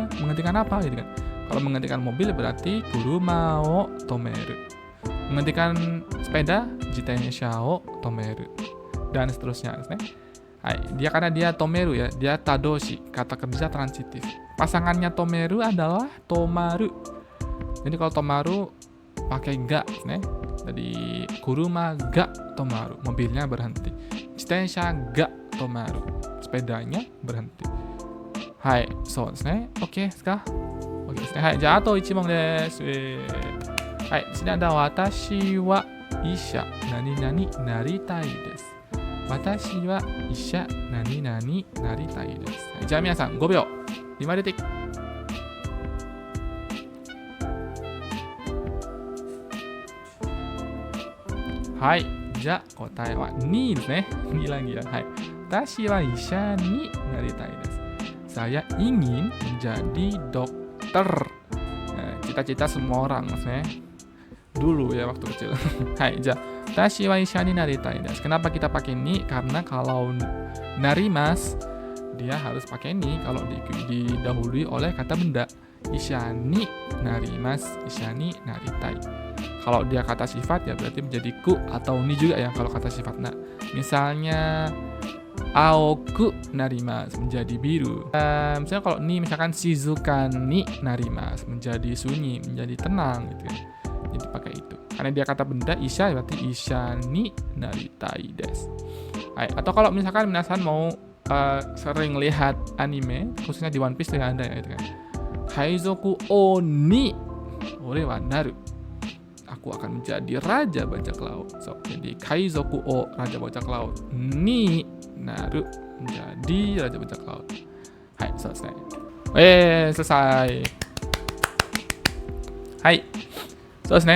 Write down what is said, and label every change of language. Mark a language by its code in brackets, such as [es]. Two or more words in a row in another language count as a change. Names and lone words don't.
[id] Menghentikan apa gitu kan? Kalau menghentikan mobil berarti [ja] 車を止める. [id] Menghentikan sepeda, [ja] 自転車を止める. [id] Dan seterusnya. Hai, dia karena dia tomeru ya, dia tadoshi, kata kerja transitif. Pasangannya tomeru adalah tomaru. Jadi kalau tomaru pakai ga, jadi [ja] 車が止まる, [id] mobilnya berhenti. [ja] 自転車が止まる, [id] sepedanya berhenti. Hai, so oke, sekarang. Oke, hai, [ja] じゃああと1問です。はい、 [id] di sini ada [ja] 私は医者何々なりたいです. 私は医者何々なりたいです. はい、じゃあ皆さん5秒、5detik。はい、じゃあ答えは2ですね。2 [id] lagi ya. [ja] Hai, 私は医者になりたいです. [id] Saya ingin menjadi dokter. Nah, cita-cita semua orang, dulu ya waktu kecil. [ja] はい、じゃ。たしは医者になりたいです. [id] Kenapa kita pakai ni? Karena kalau narimas dia harus pakai ni kalau didahului oleh kata benda. [ja] 医者になります、医者になりたい. [id] Kalau dia kata sifat ya berarti menjadi ku atau ni juga ya kalau kata sifat. Nah, misalnya [ja] 青くなります [id] menjadi biru. Misalnya kalau ni misalkan [ja] 静かになります [id] menjadi sunyi, menjadi tenang gitu kan. Jadi pakai itu. Karena dia kata benda isha berarti [ja] 医者になりたいです. [id] Atau kalau misalkan minasan mau sering lihat anime, khususnya di One Piece tuh ya ada ya gitu kan. [ja] 海賊王に俺はなる. [id] Aku aku akan menjadi raja bajak laut. So, jadi [ja] 海賊王 [id] raja bajak laut [ja] になる [id] menjadi raja bajak laut. Hai, selesai. Selesai. Hai. Selesai.